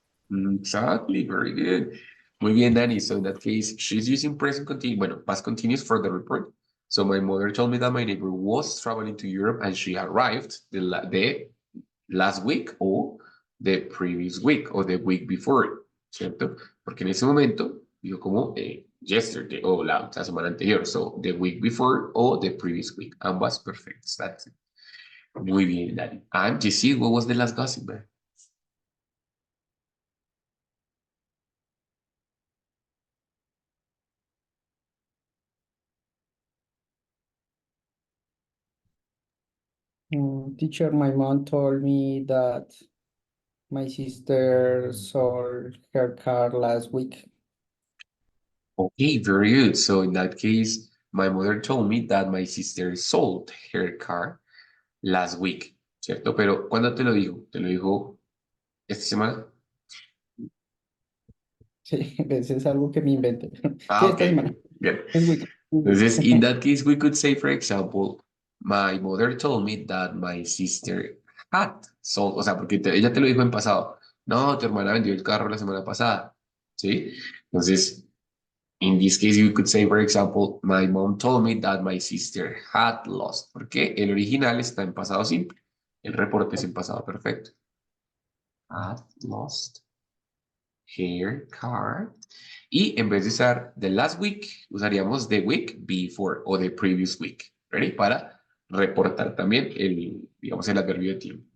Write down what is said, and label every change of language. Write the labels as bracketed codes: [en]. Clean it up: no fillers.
[en] Exactly, very good. [es] Muy bien, [en] Danny. So in that case, she's using present continuous, bueno, past continuous for the report. So my mother told me that my neighbor was traveling to Europe and she arrived the last week o the previous week o the week before, ¿cierto? [es] Porque en ese momento dijo como yesterday o la semana anterior. [en] So the week before o the previous week. [es] Ambas perfectas. [en] That's it. [es] Muy bien, [en] Danny. And Jesse, what was the last gossip, man? Teacher, my mom told me that my sister sold her car last week. Okay, very good. So in that case, my mother told me that my sister sold her car last week, ¿cierto? [es] Pero ¿cuándo te lo dijo? ¿Te lo dijo esta semana? Sí, eso es algo que me inventé. Sí, esta [en] Okay, [es] semana. [en] good. This week. Entonces, in that case, we could say, for example, my mother told me that my sister had sold, [es] o sea, porque ella te lo dijo en pasado. No, tu hermana vendió el carro la semana pasada, ¿sí? [en] Entonces, in this case, you could say, for example, my mom told me that my sister had lost, [es] porque el original está en pasado simple. El reporte es en pasado perfecto. [en] Had lost her car. [es] Y en vez de usar [en] the last week, [es] usaríamos [en] the week before o the previous week. [es] ¿Ready? Para reportar también digamos, el adverbio de tiempo.